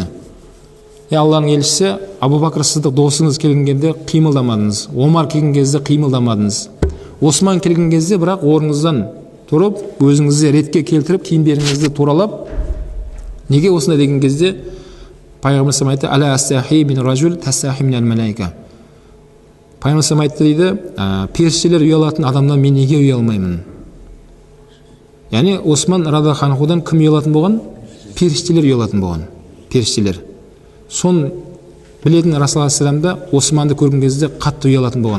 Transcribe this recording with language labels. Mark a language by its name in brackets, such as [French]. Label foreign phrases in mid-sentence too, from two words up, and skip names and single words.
[Kazakh] Алланың елшісі, Абу Бакр Сиддиқ досыңыз келген кезде қимылдамадыңыз, Омар келген кезде қимылдамадыңыз. Осман келген кезде бірақ орныңыздан тұрып, өзіңізді ретке келтіріп, киімдеріңізді туралап, неге осындай деген кезде пайғамбар айтты, [Arabic] «ألا أستحي من رجل تستحي منه الملائكة». [Kazakh] Пайғамбар айтты дейді, періштелер ұялатын адамнан мен неге ұялмаймын? Яғни Осман [Arabic] رضي الله عنه [Kazakh] кім ұялатын болған? Періштелер ұялатын болған. Періштелер. Соны білетін Расул саллаллаху Османды көрген кезде қатты ұялатын болған.